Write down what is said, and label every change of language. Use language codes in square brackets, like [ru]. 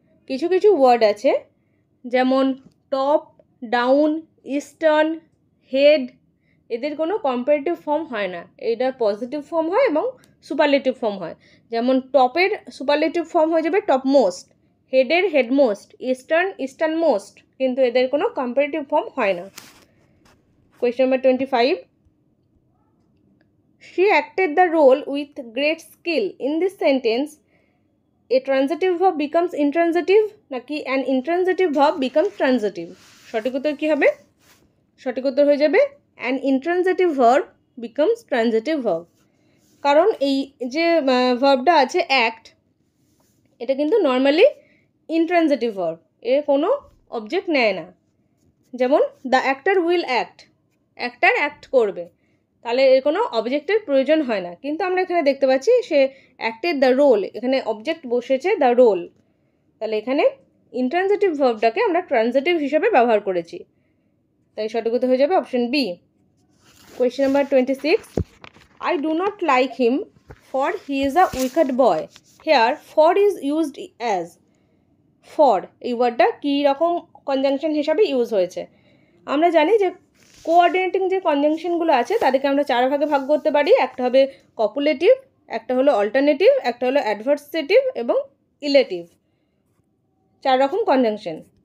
[bn] কিছু কিছু ওয়ার্ড আছে যেমন টপ, ডাউন, ইস্টার্ন, হেড, এদের কোনো কম্পারেটিভ ফর্ম হয় না। এটা পজিটিভ ফর্ম হয় এবং সুপারলেটিভ ফর্ম হয়। যেমন টপের সুপারলেটিভ ফর্ম হয়ে যাবে top most, হেডের head most, eastern eastern most, কিন্তু এদের কোনো কম্পারেটিভ ফর্ম হয় না। [en] Question number 25, she acted the role with great skill. In this sentence a transitive verb becomes intransitive [bn] নাকি [en] an intransitive verb becomes transitive? [bn] সঠিক উত্তর কি হবে? সঠিক উত্তর হয়ে যাবে [en] an intransitive verb becomes transitive verb। [bn] কারণ এই যে ভার্বটা আছে অ্যাক্ট, এটা কিন্তু নর্মালি ইন্ট্রানজিটিভ ভার্ব, এর কোনো অবজেক্ট নেয় না। যেমন the actor will act, actor act করবে, তাহলে এর কোনো অবজেক্টের প্রয়োজন হয় না। কিন্তু আমরা এখানে দেখতে পাচ্ছি সে অ্যাক্টেড দ্য রোল, এখানে অবজেক্ট বসেছে দ্য রোল, তাহলে এখানে ইন্ট্রানজিটিভ ভার্বটাকে আমরা ট্রানজিটিভ হিসেবে ব্যবহার করেছি, তাই সঠিক উত্তর হয়ে যাবে option B. [en] Question number 26, I do not like him for he is a wicked boy. Here for is used as, for [bn] এই ওয়ার্ডটা কী রকম কনজাংশন হিসাবে ইউজ হয়েছে। আমরা জানি যে কোঅর্ডিনেটিং যে কনজাংশনগুলো আছে তাদেরকে আমরা চার ভাগে ভাগ করতে পারি। একটা হবে কপুলেটিভ, একটা হলো অল্টারনেটিভ, একটা হলো অ্যাডভার্সেটিভ এবং ইলেটিভ, চার রকম কনজাংশন।